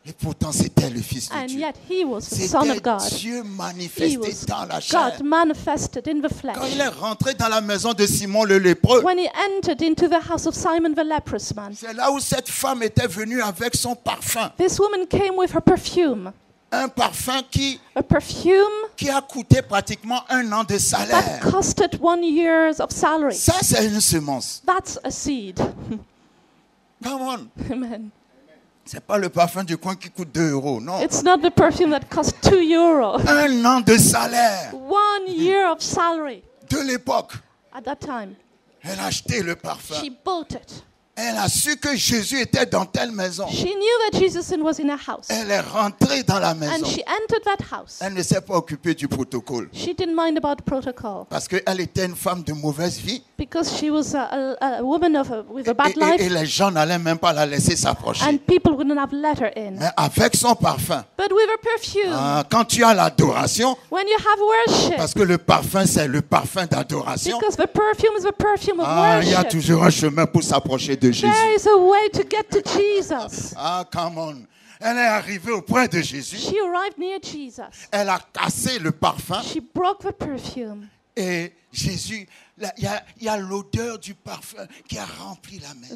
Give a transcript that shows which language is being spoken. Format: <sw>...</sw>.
<fr>Et pourtant, c'était le Fils de</fr> <en>And</en> <fr>Dieu.</fr> <en>yet he was the Son of</en> <fr>C'était</fr> <en>God.</en> <fr>Dieu</fr> <en>He</en> <fr>manifesté</fr> <en>was</en> <fr>dans la chair.</fr> <en>God manifested in the</en> <fr>Quand il</fr> <en>flesh.</en> <fr>est rentré dans la maison de Simon le lépreux,</fr> <en>When he entered into the house of Simon the leprous man,</en> <fr>c'est là où cette femme était venue avec son parfum.</fr> <en>this woman came with her perfume.</en> <fr>Un parfum</fr> <en>A perfume</en> <fr>qui a coûté pratiquement 1 an de</fr> <en>that</en> <fr>salaire.</fr> <en>costed 1 year's of salary.</en> <fr>Ça, c'est une semence.</fr> <en>That's a seed. Come on. Amen.</en> <fr>C'est pas le parfum du coin qui coûte 2 euros, non.</fr> <en>It's not the perfume that cost 2 euro.</en> <fr>1 an de salaire</fr> <en>1 year of salary</en> <fr>de l'époque.</fr> <en>at that time.</en> <fr>Elle a acheté le parfum.</fr> <en>She bought it.</en> <fr>Elle a su que Jésus était dans telle maison.</fr> <en>She knew that Jesus was in a house.</en> <fr>Elle est rentrée dans la maison.</fr> <en>And she entered that house.</en> <fr>Elle ne s'est pas occupée du protocole.</fr> <en>She didn't mind about protocol</en> <fr>Parce qu'elle était une femme de mauvaise vie.</fr> <en>because she was a woman with a bad</en> <fr>Et</fr> <en>life,</en> <fr>les gens n'allaient même pas la laisser s'approcher.</fr> <en>and people wouldn't have let her in.</en> <fr>Mais avec son parfum,</fr> <en>But with her perfume,</en> <fr>quand tu as l'adoration,</fr> <en>when you have worship,</en> <fr>parce que le parfum, c'est le parfum d'adoration,</fr> <en>because the perfume is the perfume of</en> <fr>il y a</fr> <en>worship,</en> <fr>toujours un chemin pour s'approcher de Jésus.</fr> <en>there is a way to get to Jesus. Come on.</en> <fr>Elle est arrivée auprès de Jésus.</fr> <en>She arrived near Jesus.</en> <fr>Elle a cassé le parfum.</fr> <en>She broke the perfume.</en> <fr>Et Jésus, il y a l'odeur du parfum qui a rempli la maison.</fr>